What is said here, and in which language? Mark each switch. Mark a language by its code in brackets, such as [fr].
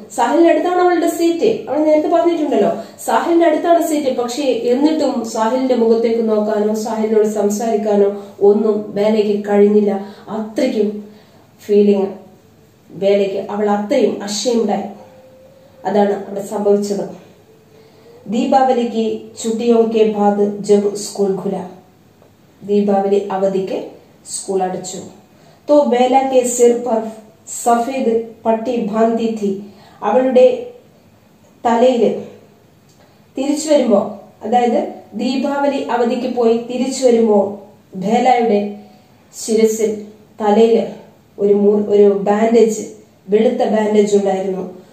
[ml] സാഹിലിന്റെ അടുത്താണ് അവളുടെ സീറ്റ്. അവൾ നേരത്തെ പറഞ്ഞിട്ടുണ്ടല്ലോ, സാഹിലിന്റെ അടുത്താണ് സീറ്റ്. പക്ഷേ എന്നിട്ടും സാഹിലിന്റെ മുഖത്തേക്ക് നോക്കാനോ സാഹിലിനോട് സംസാരിക്കാനോ ഒന്നും ബേലയ്ക്ക് കഴിഞ്ഞില്ല. അത്രയ്ക്കും ഫീലിംഗ് ബേലയ്ക്ക്, അവൾ അത്രയും അഷേംഡായി. അതാണ് അവിടെ സംഭവിച്ചത്. [hi] ദീപാവലിക്ക് छुट्टियों के बाद जब स्कूल खुला, [ml] ദീപാവലി അവധിക്ക് സ്കൂൾ അടച്ചു. [hi] तो बेला के सिर पर सफेद पट्टी बांधी थी. [ml] അവളുടെ തലയില് തിരിച്ചു വരുമ്പോ, അതായത് ദീപാവലി അവധിക്ക് പോയി തിരിച്ചു വരുമ്പോ ബേലയുടെ ശിരസിൽ തലയില് ഒരു ബാൻഡേജ്, വെളുത്ത ബാൻഡേജ് ഉണ്ടായിരുന്നു.